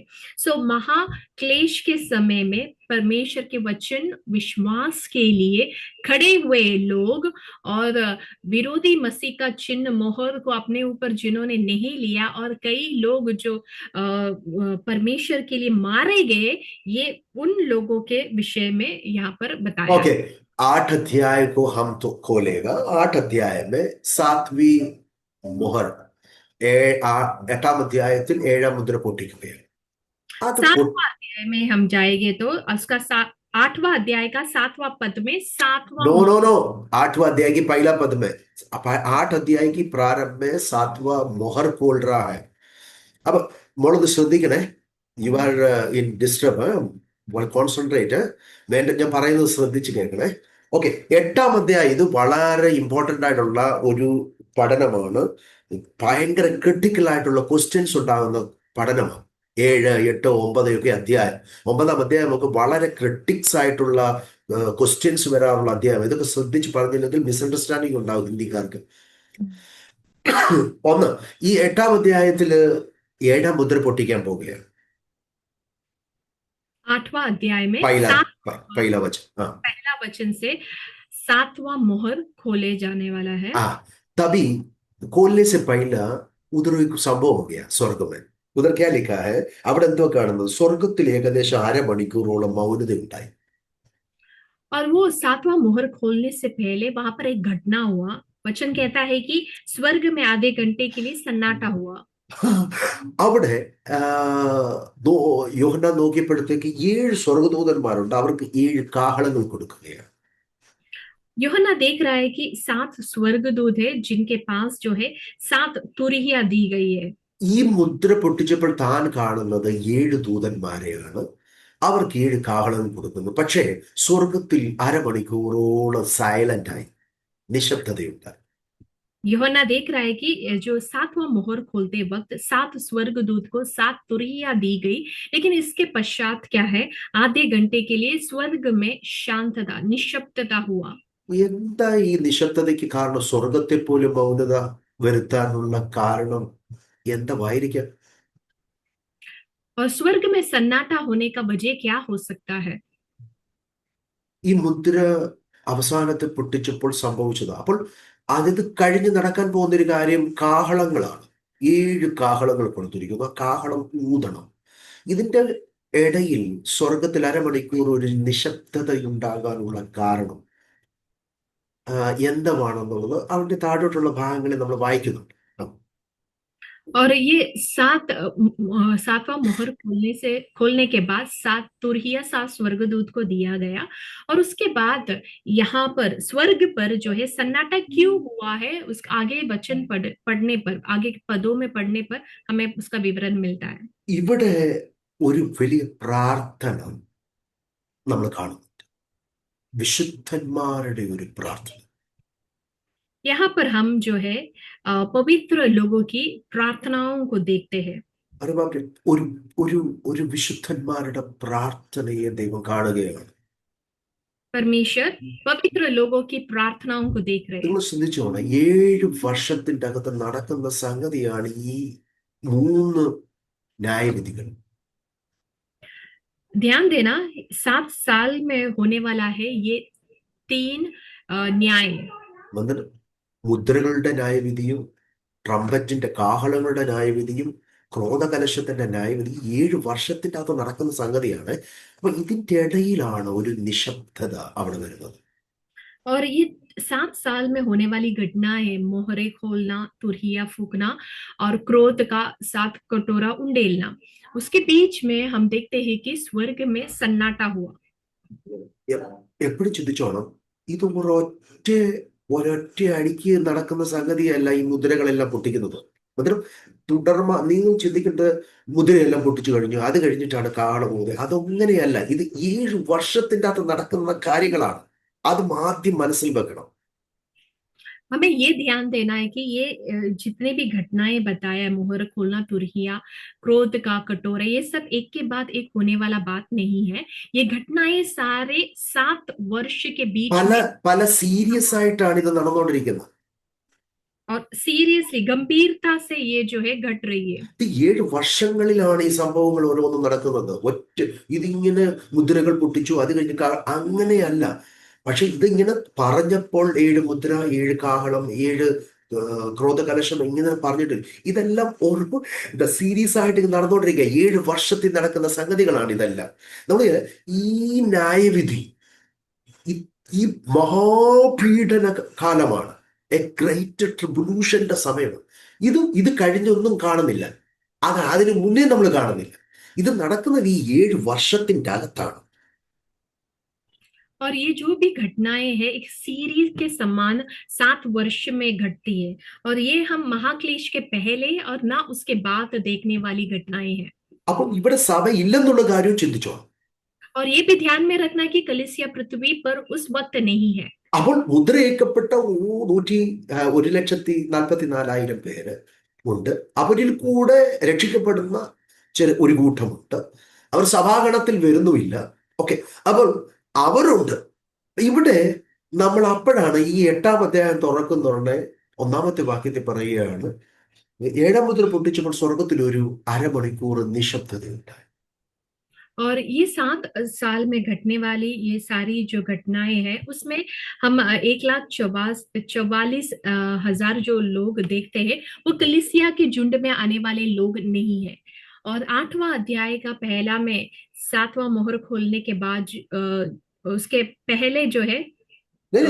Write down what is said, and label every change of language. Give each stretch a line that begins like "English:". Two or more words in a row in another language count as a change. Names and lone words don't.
Hindi: सो महाक्लेश के समय में परमेश्वर के वचन विश्वास के लिए खड़े हुए लोग और विरोधी मसीह का चिन्ह मोहर को अपने ऊपर जिन्होंने नहीं लिया, और कई लोग जो परमेश्वर के लिए मारे गए, ये उन लोगों के विषय में यहाँ पर बताया ओके, 8 अध्याय को हम तो खोलेगा. 8 अध्याय में 7वीं मोहर,
Malayalam: 8-ാം അധ്യായത്തിൽ 7-ാം മുദ്ര പൊട്ടിക്കുകയാണ്. അത്
Hindi: 7वां अध्याय में हम जाएंगे तो उसका 8वां अध्याय का 7वां पद में नो 7वां। नो नो, 8वां अध्याय की पहला पद में, 8 अध्याय की प्रारंभ में 7वां मोहर खोल रहा है.
Malayalam: അപ്പൊ മോളൊന്ന് ശ്രദ്ധിക്കണേ.
English: you are in disturb, concentrate.
Malayalam: വേണ്ട, ഞാൻ പറയുന്നത് ശ്രദ്ധിച്ച് കേൾക്കണേ. ഓക്കെ, 8-ാം അധ്യായം ഇത് വളരെ ഇമ്പോർട്ടൻ്റ് ആയിട്ടുള്ള ഒരു പഠനമാണ്. ഭയങ്കര ക്രിട്ടിക്കൽ ആയിട്ടുള്ള ക്വസ്റ്റ്യൻസ് ഉണ്ടാകുന്ന പഠനമാണ്. 7, 8, 9 ഒക്കെ അധ്യായം. 9-ാം അധ്യായം നമുക്ക് വളരെ ക്രിട്ടിക്സ് ആയിട്ടുള്ള ക്വസ്റ്റ്യൻസ് വരാറുള്ള അധ്യായം. ഇതൊക്കെ ശ്രദ്ധിച്ച് പറഞ്ഞില്ലെങ്കിൽ മിസ്അണ്ടർസ്റ്റാൻഡിങ് ഉണ്ടാവും ഹിന്ദിക്കാർക്ക്. ഒന്ന്, ഈ 8-ാം അധ്യായത്തില് 7-ാം മുദ്ര പൊട്ടിക്കാൻ പോവുകയാണ്.
Hindi: 8वां अध्याय में പൈല 7 पहला वचन. पहला वचन से 7वां मोहर खोले जाने वाला है. हाँ, तभी खोलने से पहला उधर एक संभव हो गया स्वर्ग में. उधर क्या लिखा है?
Malayalam: അവിടെ എന്തോ കാണുന്നത്, സ്വർഗത്തിൽ ഏകദേശം അരമണിക്കൂറോളം മൗനത ഉണ്ടായി.
Hindi: और वो सातवां मोहर खोलने से पहले वहां पर एक घटना हुआ। वचन कहता है कि स्वर्ग में आधे घंटे के लिए सन्नाटा हुआ।
Malayalam: അവിടെ ആ, യോഹന്നാൻ നോക്കിയപ്പോഴത്തേക്ക് 7 സ്വർഗദൂതന്മാരുണ്ട്, അവർക്ക് 7 കാഹളങ്ങൾ കൊടുക്കുകയാണ്.
Hindi: यूहन्ना देख रहा है कि 7 स्वर्गदूत है जिनके पास जो है 7 तुरहियां दी गई है।
Malayalam: ഈ മുദ്ര പൊട്ടിച്ചപ്പോൾ താൻ കാണുന്നത് 7 ദൂതന്മാരെയാണ്. അവർക്ക് 7 കാഹളങ്ങൾ കൊടുക്കുന്നു. പക്ഷേ സ്വർഗത്തിൽ അരമണിക്കൂറോളം സൈലന്റ് ആയി, നിശബ്ദതയുണ്ടായി.
Hindi: यूहन्ना देख रहा है कि जो 7वां मोहर खोलते वक्त 7 स्वर्गदूत को 7 तुरहियां दी गई, लेकिन इसके पश्चात क्या है, आधे घंटे के लिए स्वर्ग में शांतता निशब्दता हुआ।
Malayalam: എന്താ ഈ നിശബ്ദതയ്ക്ക് കാരണം? സ്വർഗത്തെ പോലും മൗനത വരുത്താനുള്ള കാരണം എന്തായിരിക്കാം?
Hindi: और स्वर्ग में सन्नाटा होने का वजह क्या हो सकता है?
Malayalam: ഈ മുദ്ര അവസാനത്തെ പൊട്ടിച്ചപ്പോൾ സംഭവിച്ചത്. അപ്പോൾ അത് കഴിഞ്ഞ് നടക്കാൻ പോകുന്ന ഒരു കാര്യം കാഹളങ്ങളാണ്. 7 കാഹളങ്ങൾ കൊടുത്തിരിക്കുന്നു. ആ കാഹളം ഊതണം. ഇതിന്റെ ഇടയിൽ സ്വർഗത്തിൽ അരമണിക്കൂർ ഒരു നിശബ്ദത ഉണ്ടാകാനുള്ള കാരണം എന്താണെന്നുള്ളത് അവന്റെ താഴോട്ടുള്ള ഭാഗങ്ങളിൽ നമ്മൾ വായിക്കുന്നുണ്ട്. ആ.
Hindi: और ये 7वां मोहर खोलने के बाद 7 तुरहिया 7 स्वर्गदूत को दिया गया। और उसके बाद यहाँ पर स्वर्ग पर जो है सन्नाटा क्यों हुआ है, उस आगे वचन पढ़ने पर, आगे के पदों में पढ़ने पर हमें उसका विवरण मिलता है।
Malayalam: ഇവിടെ ഒരു വലിയ പ്രാർത്ഥന നമ്മൾ കാണുന്നുണ്ട്. വിശുദ്ധന്മാരുടെ ഒരു പ്രാർത്ഥന.
Hindi: यहाँ पर हम जो है पवित्र लोगों की प्रार्थनाओं को देखते हैं।
Malayalam: അറിവാക്കി ഒരു ഒരു ഒരു വിശുദ്ധന്മാരുടെ പ്രാർത്ഥനയെ ദൈവം കാണുകയാണ്.
Hindi: परमेश्वर पवित्र लोगों की प्रार्थनाओं को देख रहे हैं।
Malayalam: നിങ്ങൾ ശ്രദ്ധിച്ചോണം, 7 വർഷത്തിന്റെ അകത്ത് നടക്കുന്ന സംഗതിയാണ് ഈ 3 ന്യായവിധികൾ.
Hindi: ध्यान देना, 7 साल में होने वाला है ये 3 न्याय।
Malayalam: വന്നിട്ട് മുദ്രകളുടെ ന്യായവിധിയും ട്രംപറ്റിന്റെ കാഹളങ്ങളുടെ ന്യായവിധിയും ക്രോധകലശത്തിന്റെ ന്യായവിധി 7 വർഷത്തിന്റെ അകത്ത് നടക്കുന്ന സംഗതിയാണ്. അപ്പൊ ഇതിന്റെ ഇടയിലാണ് ഒരു നിശബ്ദത അവിടെ വരുന്നത്.
Hindi: और ये 7 साल में होने वाली घटना है, मोहरे खोलना, तुरहिया फूकना और क्रोध का 7 कटोरा उंडेलना। उसके बीच में हम देखते हैं कि स्वर्ग में सन्नाटा हुआ।
Malayalam: എപ്പോഴും ചിന്തിച്ചോണം, ഇത് ഒരൊറ്റ അടിക്ക് നടക്കുന്ന സംഗതിയല്ല ഈ മുദ്രകളെല്ലാം പൊട്ടിക്കുന്നത്. മുദ്രം നിങ്ങൾ ചിന്തിക്കേണ്ടത് മുദ്രയെല്ലാം പൊട്ടിച്ചു കഴിഞ്ഞു, അത് കഴിഞ്ഞിട്ടാണ് കാളമൂത്. അതങ്ങനെയല്ല. ഇത് 7 വർഷത്തിന്റെ അകത്ത് നടക്കുന്ന കാര്യങ്ങളാണ്. അത് ആദ്യം മനസ്സിൽ വെക്കണം.
Hindi: हमें ये ध्यान देना है कि ये जितने भी घटनाएं बताया, मोहर खोलना, तुरहिया, क्रोध का कटोरा, ये सब एक के बाद एक होने वाला बात नहीं है। ये घटनाएं सारे 7 वर्ष के बीच
Malayalam: പല
Hindi: में
Malayalam: പല സീരിയസ് ആയിട്ടാണ് ഇത് നടന്നുകൊണ്ടിരിക്കുന്നത്.
Hindi: और सीरियसली गंभीरता से ये जो है घट रही है।
Malayalam: ഇത് 7 വർഷങ്ങളിലാണ് ഈ സംഭവങ്ങൾ ഓരോന്നും നടക്കുന്നത്. ഇതിങ്ങനെ മുദ്രകൾ പൊട്ടിച്ചു, അത് കഴിഞ്ഞ് അങ്ങനെയല്ല. പക്ഷെ ഇതിങ്ങനെ പറഞ്ഞപ്പോൾ 7 മുദ്ര, 7 കാഹളം, 7 ക്രോധകലശം ഇങ്ങനെ പറഞ്ഞിട്ട് ഇതെല്ലാം ഓരോ സീരീസ് ആയിട്ട് നടന്നുകൊണ്ടിരിക്കുക. 7 വർഷത്തിൽ നടക്കുന്ന സംഗതികളാണ് ഇതെല്ലാം. നമ്മൾ ഈ ന്യായവിധി, ഈ മഹാപീഡന കാലമാണ്,
English: a great tribulation's
Malayalam: സമയമാണ്. ഇത് കഴിഞ്ഞൊന്നും കാണുന്നില്ല. അതിനു മുന്നേ നമ്മൾ കാണുന്നില്ല. ഇത് നടക്കുന്നത് ഈ 7 വർഷത്തിന്റെ അകത്താണ്.
Hindi: और ये जो भी घटनाएं हैं एक सीरीज के समान 7 वर्ष में घटती है। और ये हम महाक्लेश के पहले और ना उसके बाद देखने वाली घटनाएं हैं।
Malayalam: അപ്പൊ ഇവിടെ സഭ ഇല്ലെന്നുള്ള കാര്യം ചിന്തിച്ചോ.
Hindi: और ये भी ध्यान में रखना कि कलीसिया पृथ्वी पर उस वक्त नहीं है।
Malayalam: അപ്പോൾ മുദ്രയേക്കപ്പെട്ട 1,44,000 പേര് ഉണ്ട്. അവരിൽ കൂടെ രക്ഷിക്കപ്പെടുന്ന ഒരു കൂട്ടമുണ്ട്. അവർ സഭാഗണത്തിൽ വരുന്നുമില്ല. ഓക്കെ, അപ്പോൾ അവരുണ്ട് ഇവിടെ. നമ്മൾ അപ്പോഴാണ് ഈ 8-ാം അധ്യായം തുറക്കുന്നതുകൊണ്ട് 1-ാമത്തെ വാക്യത്തിൽ പറയുകയാണ്, 7 മുദ്ര പൊട്ടിച്ചപ്പോൾ സ്വർഗത്തിൽ ഒരു അരമണിക്കൂർ നിശബ്ദതയുണ്ടായി.
Hindi: और ये 7 साल में घटने वाली ये सारी जो घटनाएं हैं उसमें हम 1,44,000 जो लोग देखते हैं वो कलीसिया के झुंड में आने वाले लोग नहीं है। और 8वां अध्याय का पहला में 7वां मोहर खोलने के बाद उसके पहले जो है अ,